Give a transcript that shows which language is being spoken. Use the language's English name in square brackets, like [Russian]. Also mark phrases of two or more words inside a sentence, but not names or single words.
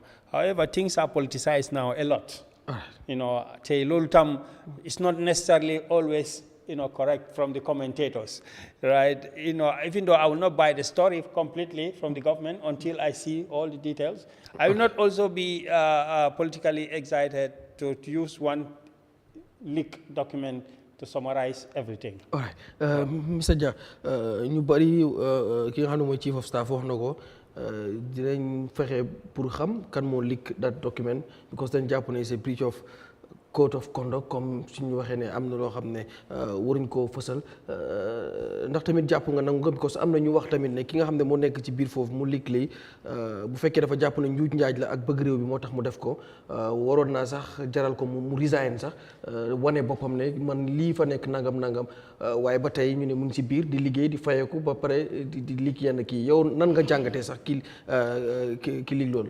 [English] However, things are politicized now a lot. You know, it's not necessarily always, you know, correct from the commentators, right? You know, even though I will not buy the story completely from the government until I see all the details, I will not also be politically excited to use one leaked document to summarize everything. All right, Mr. [Wolof] Dia, ñu bari ki nga xam ne mooy [English] chief of staff [Wolof] wax na ko dinañ fexe pour xam kan moo [English] leak that document [Wolof] because dañ jàpp ne c'est [English] breach of code of conduct [Wolof] comme suñu waxee ne am na loo xam ne waruñ koo fësal ndax tamit jàpp nga nangu nga because am na ñu wax tamit ne ki nga xam ne moo nekk ci biir foofu mu leak lii bu fekkee dafa jàpp ne njuuj njaaj la ak bëgg réew bi moo tax mu def ko waroon naa sax jaral ko mu resign sax wane boppam ne man lii fa nekk nangam waaye ba tey ñu ne mu ngi ci biir di liggéey di fayeku ba pare di leak yenn kii yow nan nga jàngatee sax ki leak loolu.